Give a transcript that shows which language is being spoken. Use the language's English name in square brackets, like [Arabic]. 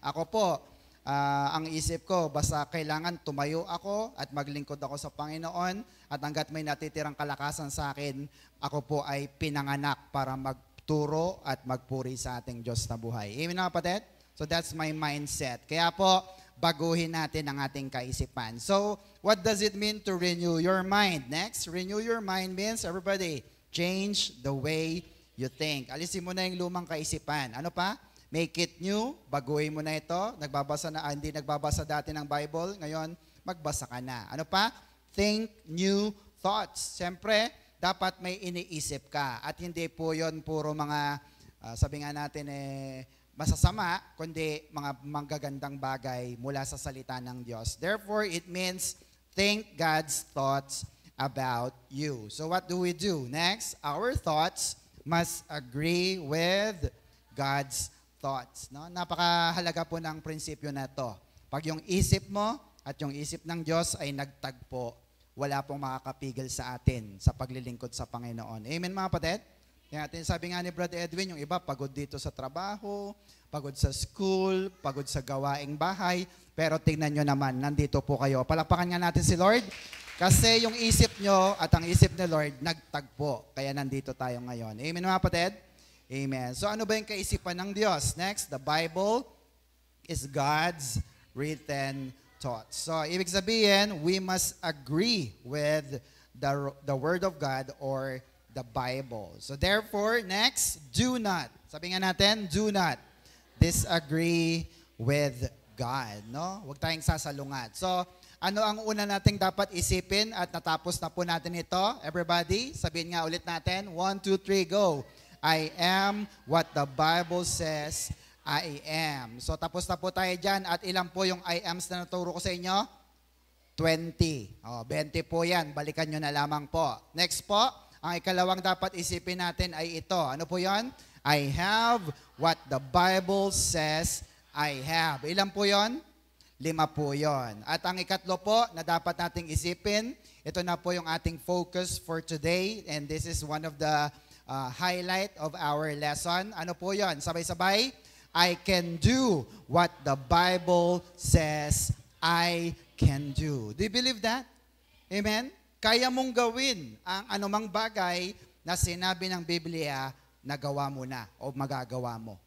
[Filipino] Ako po, ang isip ko, basta kailangan tumayo ako at maglingkod ako sa Panginoon, at hanggat may natitirang kalakasan sa akin, ako po ay pinanganak para magturo at magpuri sa ating Diyos na buhay. Amen mga kapatid? [English] So that's my mindset. [Filipino] Kaya po, baguhin natin ang ating kaisipan. [English] So, what does it mean to renew your mind? Next, renew your mind means, everybody, change the way you think. [Filipino] Alisin mo na yung lumang kaisipan. Ano pa? [English] Make it new. [Filipino] Baguhin mo na ito. Hindi nagbabasa dati ng Bible. Ngayon, magbasa ka na. Ano pa? [English] Think new thoughts. [Filipino] Siyempre, dapat may iniisip ka. At hindi po yon puro mga, sabi nga natin masasama, kundi mga manggagandang bagay mula sa salita ng Diyos. [English] Therefore, it means think God's thoughts about you. So what do we do? Next, our thoughts must agree with God's thoughts. No? [Filipino] Napakahalaga po ng prinsipyo na to. Pag yung isip mo at yung isip ng Diyos ay nagtagpo, wala pong makakapigil sa atin sa paglilingkod sa Panginoon. Amen mga kapatid? Kaya sabi nga ni Brother Edwin, yung iba pagod dito sa trabaho, pagod sa school, pagod sa gawaing bahay, pero tingnan nyo naman, nandito po kayo. Palakpakan nga natin si Lord, kasi yung isip nyo at ang isip ni Lord, nagtagpo. Kaya nandito tayo ngayon. Amen mga kapatid? Amen. So ano ba yung kaisipan ng Diyos? [English] Next, the Bible is God's written thoughts. [Filipino] So ibig sabihin, [English] we must agree with the Word of God or the Bible. So therefore, next, do not. [Filipino] Sabi nga natin, [English] do not disagree with God. No? [Filipino] Huwag tayong sasalungat. So, ano ang una nating dapat isipin at natapos na po natin ito? Everybody, sabihin nga ulit natin. 1, 2, 3, go. [English] I am what the Bible says I am. [Filipino] So, tapos na po tayo dyan. At ilan po yung I ams na naturo ko sa inyo? 20. 20 po yan. Balikan nyo na lamang po. Next po, ang ikalawang dapat isipin natin ay ito. Ano po yon? [English] I have what the Bible says I have. [Filipino] Ilan po yon? 5 po yon. At ang ikatlo po na dapat nating isipin, ito na po yung ating focus for today. [English] And this is one of the highlight of our lesson. [Filipino] Ano po yon? Sabay-sabay. [English] I can do what the Bible says I can do. Do you believe that? Amen? [Filipino] Kaya mong gawin ang anumang bagay na sinabi ng Biblia na gawa mo na o magagawa mo.